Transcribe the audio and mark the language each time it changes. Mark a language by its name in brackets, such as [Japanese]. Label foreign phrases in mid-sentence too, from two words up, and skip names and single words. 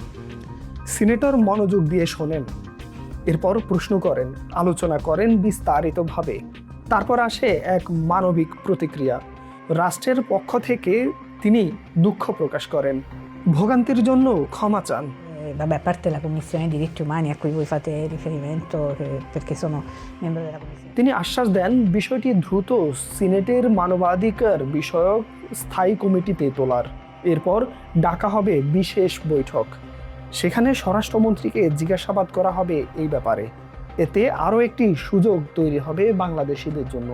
[Bangla] সিনেটর মনোযোগ দিয়ে শোনেন, এরপর প্রশ্ন করেন, আলোচনা করেন বিস্তারিতভাবে। তারপর আসে এক মানবিক প্রতিক্রিয়া। রাষ্ট্রের পক্ষ থেকে তিনি দুঃখ প্রকাশ করেন, ভোগান্তির জন্য ক্ষমা চান। [Italian] Vabbè, a parte la Commissione dei diritti umani a cui voi fate riferimento, perché sono membro della Commissione. [Bangla] তিনি আশ্বাস দেন বিষয়টি দ্রুত সিনেটের মানবাধিকার বিষয়ক স্থায়ী কমিটিতে তোলার। এরপর ডাকা হবে বিশেষ বৈঠক। সেখানে স্বরাষ্ট্রমন্ত্রীকে জিজ্ঞাসাবাদ করা হবে এই ব্যাপারে। এতে আরও একটি সুযোগ তৈরি হবে বাংলাদেশিদের জন্য।